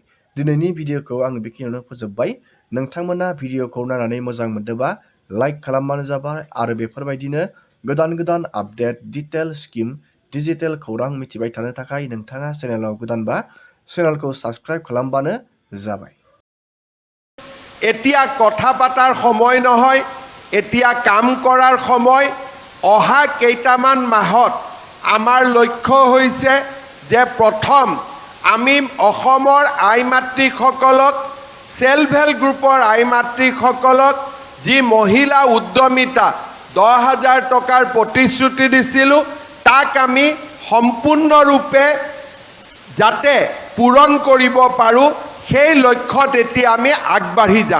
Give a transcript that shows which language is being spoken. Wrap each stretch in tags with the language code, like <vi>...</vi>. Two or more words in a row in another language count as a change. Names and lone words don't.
<brx>दिनैनि भिडिअखौ आं बेखिनियावनो फोजोबबाय। नोंथांमोना भिडिअखौ नायनानै मोजां मोनदोंबा लाइक खालामबानो जाबाय आरो बेफोरबायदिनो गोदान गोदान आपडेट,</brx> <en>detail scheme, digital</en> <brx>खौरां मिथिबाय थानो थाखाय नोंथाङा चेनेलाव गोदानबा चेनेलखौ साबस्क्राइब खालामबानो जाबाय।</brx> <as>এতিয়া কথা পাতাৰ সময় নহয়, এতিয়া কাম কৰাৰ সময়। অহা কেইটামান মাহত আমাৰ লক্ষ্য হৈছে যে প্ৰথম আমি অসমৰ আই মাতৃসকলক,</as> <en>self help group</en> <as>আই মাতৃসকলক যি মহিলা উদ্যমিতা 10,000 টকাৰ প্ৰতিশ্ৰুতি দিছিলোঁ, তাক আমি সম্পূৰ্ণৰূপে যাতে পূৰণ কৰিব পাৰোঁ, সেই লক্ষ্যত এতিয়া আমি আগবাঢ়ি যাম।</as>